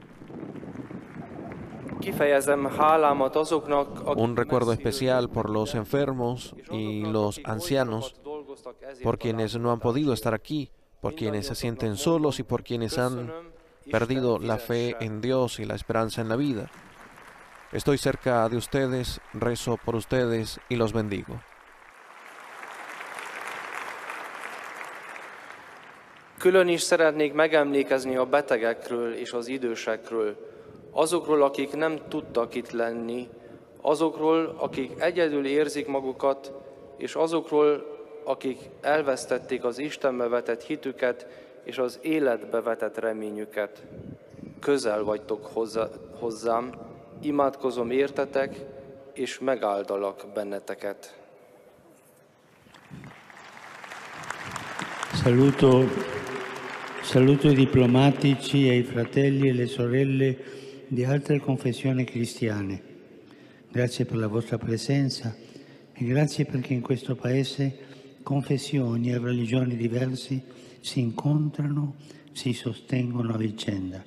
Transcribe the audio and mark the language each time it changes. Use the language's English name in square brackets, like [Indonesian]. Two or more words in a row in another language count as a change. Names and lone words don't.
[Spanish] Un recuerdo especial por los enfermos y los ancianos, por quienes no han podido estar aquí, por quienes se sienten solos y por quienes han perdido la fe en Dios y la esperanza en la vida. Estoy cerca de ustedes, rezo por ustedes y los bendigo. [Hungarian] Külön is szeretnék megemlékezni a betegekről és az idősekről, azokról, akik nem tudtak itt lenni, azokról, akik egyedül érzik magukat, és azokról, akik elvesztették az Istenbe vetett hitüket és az életbe vetett reményüket. Közel vagytok hozzám, imádkozom értetek, és megáldalak benneteket. [Italian] Saluto Saluto i diplomatici e i fratelli e le sorelle di altre confessioni cristiane. Grazie per la vostra presenza e grazie perché in questo Paese confessioni e religioni diverse si incontrano, si sostengono a vicenda.